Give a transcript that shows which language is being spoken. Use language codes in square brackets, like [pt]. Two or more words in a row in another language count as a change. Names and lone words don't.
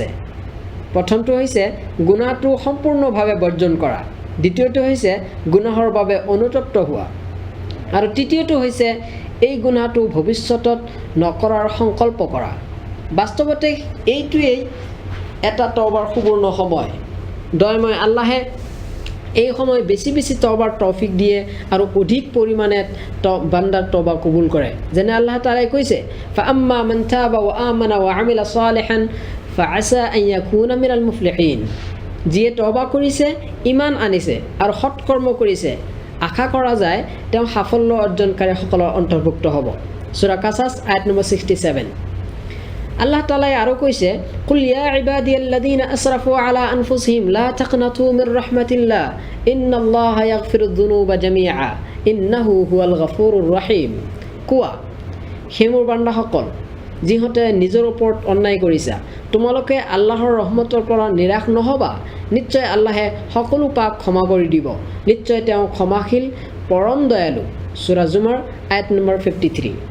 [as] প্ৰথমটো হৈছে গুনাহটো সম্পূৰ্ণভাৱে বৰ্জন কৰা, দ্বিতীয়টো হৈছে গুনাহৰ বাবে অনুতপ্ত হোৱা, আৰু তৃতীয়টো হৈছে এই গুনাহটো ভৱিষ্যতত নকৰাৰ সংকল্প কৰা। বাস্তৱতে এইটোৱেই এটা তওবাৰ সুবৰ্ণ সময়। দয়াময় আল্লাহে এই সময় বেছি বেছি তওবাৰ তৌফিক দিয়ে আৰু অধিক পৰিমাণে বান্দাৰ তওবা কবুল কৰে। যেনে আল্লাহ তাআলাই কৈছে, [ar] فأما من تاب وآمن وعمل صالحا فعسى أن يكون من المفلحين. [as] যিয়ে তওবা কৰিছে, ইমান আনিছে আৰু সৎকৰ্ম কৰিছে, আশা কৰা যায় তেওঁ সাফল্য অৰ্জনকাৰীসকলৰ অন্তৰ্ভুক্ত হ'ব। সূৰা কাছাছ আয়াত নম্বৰ 67। আল্লাহ তাআলাই আৰু কৈছে, [ar] قل يا عبادي الذين أسرفوا على أنفسهم لا تقنطوا من رحمة الله إن الله يغفر الذنوب جميعا إنه هو الغفور الرحيم. [as] কোৱা, হে মোৰ বান্দাসকল, যিহঁতে নিজৰ ওপৰত অন্যায় কৰিছা, তোমালোকে আল্লাহৰ ৰহমতৰ পৰা নিৰাশ নহবা। নিশ্চয় আল্লাহে সকলো পাপ ক্ষমা কৰি দিব। নিশ্চয় তেওঁ ক্ষমাশীল, পৰম দয়ালু। সূৰা জুমাৰ আয়াত নম্বৰ 53।